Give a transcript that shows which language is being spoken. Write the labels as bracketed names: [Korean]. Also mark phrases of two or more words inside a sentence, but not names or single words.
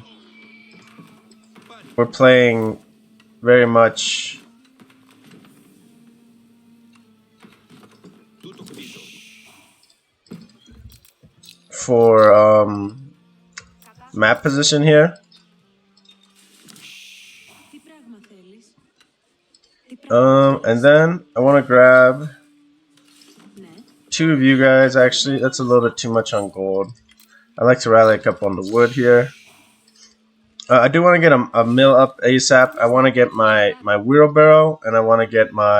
[English] we're playing very much [Greek] Τούτο χτίζω. [English] for map position here. [Greek] Τι πράγμα θέλεις. Τι πράγμα [English] And then I want to grab [Greek] Ναι. [English] 2 of you guys. Actually, that's a little bit too much on gold. I like to rally a couple on the wood here. I do want to get a mill up ASAP. I want to get my wheelbarrow, and I want to get my